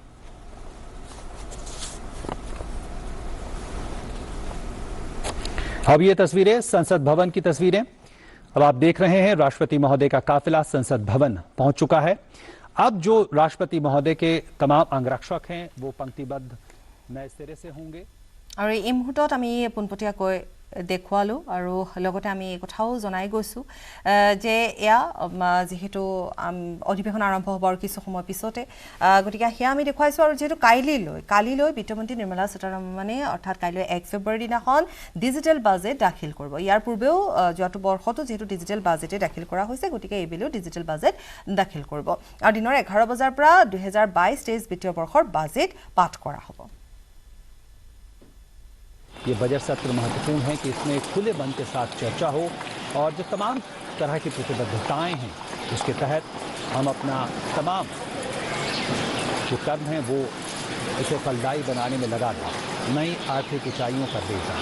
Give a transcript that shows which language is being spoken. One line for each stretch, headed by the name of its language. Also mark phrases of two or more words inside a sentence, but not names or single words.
Hindi: अब ये तस्वीरें संसद भवन की तस्वीरें, अब आप देख रहे हैं राष्ट्रपति महोदय का काफिला संसद भवन पहुंच चुका है। अब जो राष्ट्रपति महोदय के तमाम अंगरक्षक हैं वो पंक्तिबद्ध नए सिरे से होंगे।
Assamese: और এই মুহূৰ্তত আমি পোনপটীয়াকৈ দেখুৱালোঁ আৰু লগতে আমি এই কথাও জনাই গৈছোঁ যে এয়া যেহেতু অধিৱেশন আৰম্ভ হ'ব আৰু কিছু সময় পিছতে, গতিকে সেয়া আমি দেখুৱাইছোঁ। আৰু যিহেতু কালিলৈ বিত্তমন্ত্ৰী নিৰ্মলা সীতাৰমণে অৰ্থাৎ কাইলৈ 1 ফেব্ৰুৱাৰী দিনাখন
English: digital budget
Assamese: দাখিল কৰিব। ইয়াৰ পূৰ্বেও যোৱাটো বৰ্ষতো যিহেতু ডিজিটেল বাজেটে দাখিল কৰা হৈছে, গতিকে এইবেলিও
English: digital budget
Assamese: দাখিল কৰিব আৰু দিনৰ 11 বজাৰ পৰা 2022-23 বিত্তীয় বৰ্ষৰ বাজেট পাঠ কৰা হ'ব।
Hindi: ये बजट सत्र महत्वपूर्ण है कि इसमें खुले मन के साथ चर्चा हो और जो तमाम तरह की प्रतिबद्धताएं हैं उसके तहत हम अपना तमाम जो कर्म है वो इसे फलदायी बनाने में लगा दें, नई आर्थिक ऊंचाइयों पर ले जाएं।